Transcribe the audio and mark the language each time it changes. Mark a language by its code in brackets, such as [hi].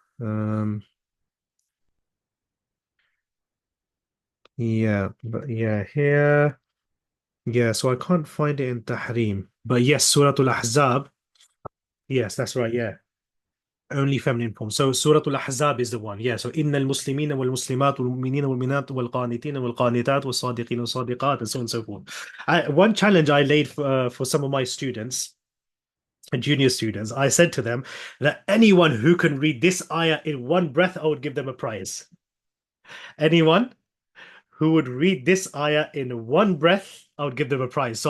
[en] Um, yeah, but yeah, here. Yeah, so I can't find it in Tahrim. But yes, Suratul Ahzab. Yes, that's right. Yeah. Only feminine form. So Surah Al-Ahzab is the one. Yeah. [ar] So إن المسلمين والمسلمات والمؤمنين والمؤمنات والقانتين والقانتات والصادقين والصادقات and so on and so forth. [en] One challenge I laid for some of my students and junior students, I said to them that anyone who can read this ayah in one breath, I would give them a prize. Anyone who would read this ayah in one breath, I would give them a prize.